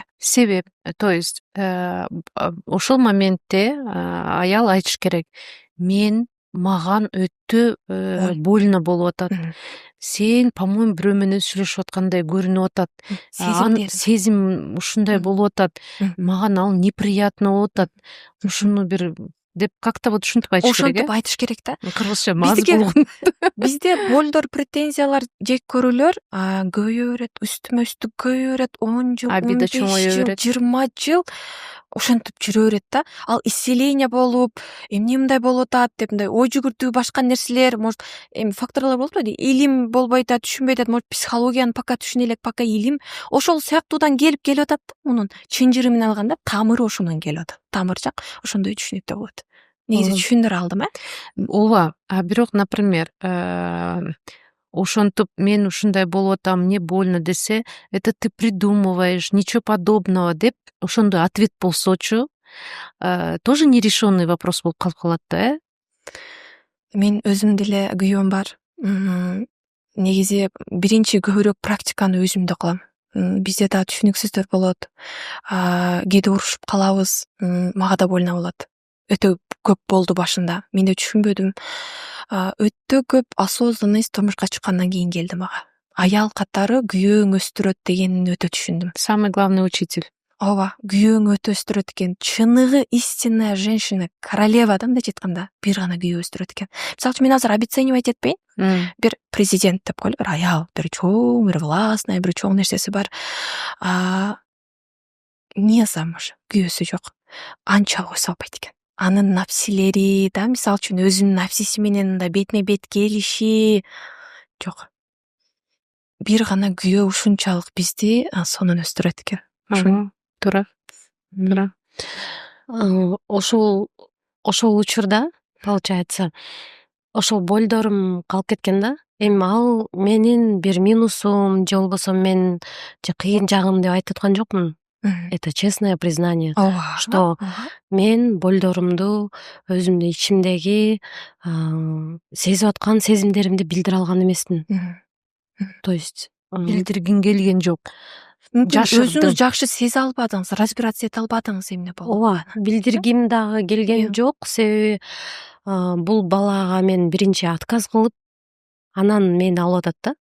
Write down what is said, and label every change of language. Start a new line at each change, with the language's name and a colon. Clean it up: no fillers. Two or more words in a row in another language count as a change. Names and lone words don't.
Kyrgyz: Себеп,
Russian: то есть
Kyrgyz: ошол моментте аял айтыш керек. Мен маган өтө больно болуп атат. Сен, по-моему, бирөө менен сүйлөшүп аткандай көрүнүп атат. Сезим ушундай болуп атат. Маган ал неприятно болуп атат. Ушуну бир деп
Russian: как-то вот
Kyrgyz: ушинтип айтыш керек. Ошентип айтыш керек да. Кыргызча маз болгон. Бизде болдор, претензиялар, жек көрүүлөр көбөйө берет, үстүмө үстүк көбөйө берет, 10 жыл, 15 жыл, 20 жыл ошентип жүрө берет да. Ал исцеление болуп, эмне мындай болуп атат деп мындай ой жүгүртүү, башка нерселер, может, факторлор болуп атат. Илим болбой атат, түшүнбөй атат, может, психологияны пока түшүнө элек, пока илим ошол сыяктуудан келип атат да. Мунун чынжыры менен алганда тамыры ошондон келип атат. Тамырчак ошондой түшүнүктүү болот. Негизи түшүндүрө алдым, Ооба, бирок, например, ошентип мен ушундай болуп атам,
Russian: мне больно десе, это ты придумываешь, ничего подобного
Kyrgyz: деп ошондой ответ болсочу,
Russian: тоже нерешенный вопрос
Kyrgyz: болуп калып калат да, Мен өзүм деле күйөөм бар. Негизи биринчи көбүрөөк практиканы өзүмдө кылам. Бизде да түшүнүксүздөр болот. Кээде урушуп калабыз, мага да больно болот. Өтө көп болду башында. Мен да түшүнбөдүм. Өтө көп осознанность турмушка чыккандан кийин келди мага. Аял катары күйөөң өстүрөт дегенин өтө түшүндүм.
Russian: Самый главный учитель.
Kyrgyz: ооба күйөөң өтө өстүрөт экен. Чыныгы
Russian: истинная женщина, королева
Kyrgyz: да мындай айтканда бир гана күйөө өстүрөт экен. Мисалы үчүн мен азыр обесценивать этпейин. Бир президент деп коелу, бир аял, бир чоң, бир властный, бир чоң нерсеси бар.
Russian: Не замуж,
Kyrgyz: күйөөсү жок. Анчалык ой салбайт экен. Анын напсилери да, мисалы үчүн өзүнүн напсиси менен да бетме бет келиши жок. Бир гана күйөө ушунчалык бизди сонун өстүрөт экен. Туура. Ошол учурда получается ошол болдорум калып кеткен да. Эми ал менин бир минусум же болбосо мен кыйын жагым деп айтып аткан жокмун.
Russian: Это честное признание, что
Kyrgyz: мен болдорумду өзүмдүн ичимдеги сезип аткан сезимдеримди билдире алган эмесмин.
Russian: То есть
Kyrgyz: Билдиргиң келген жок. Өзүңүз жакшы сезе албадыңыз, разбираться эте албадыңыз эмне болуп. ооба, билдиргим дагы келген жок. Себеби бул балага мен биринчи отказ кылып, анан мени алып атат да.